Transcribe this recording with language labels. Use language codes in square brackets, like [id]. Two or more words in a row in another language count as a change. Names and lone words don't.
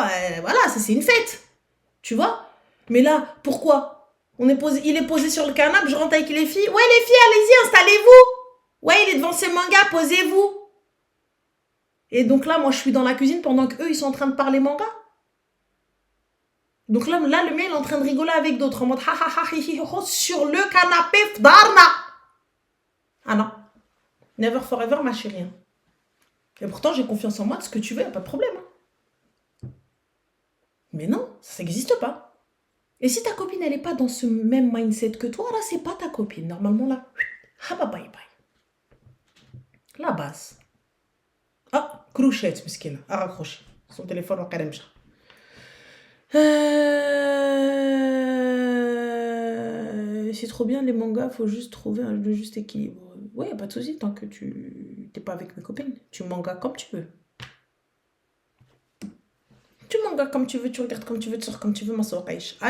[fr] Voilà, ça c'est une fête. Tu vois? Mais là, pourquoi? Il est posé sur le canapé, je rentre avec les filles. Ouais les filles, allez-y, installez-vous. Ouais, il est devant ses mangas, posez-vous. Et donc là, moi je suis dans la cuisine pendant qu'eux ils sont en train de parler manga. Donc là, le mien, il est en train de rigoler avec d'autres, en mode ha ha ha hi hi ho sur le canapé fdarna. Ah non. [en] Never forever, [fr] ma chérie. Et pourtant, j'ai confiance en moi, de ce que tu veux, y a pas de problème. Mais non, ça n'existe pas. Et si ta copine, elle est pas dans ce même mindset que toi, là, c'est pas ta copine. Normalement, là, Ah bah bye bye. La base. Ah, Crouchette, مسكينة. A raccroché. Son téléphone [ar] وقع مشى. [fr] C'est trop bien les mangas, faut juste trouver le juste équilibre. Ouais, pas de souci, tant que tu t'es pas avec mes copines. Tu mangas comme tu veux. Tu mangas comme tu veux, tu regardes comme tu veux, tu sors comme tu veux, ma soeur.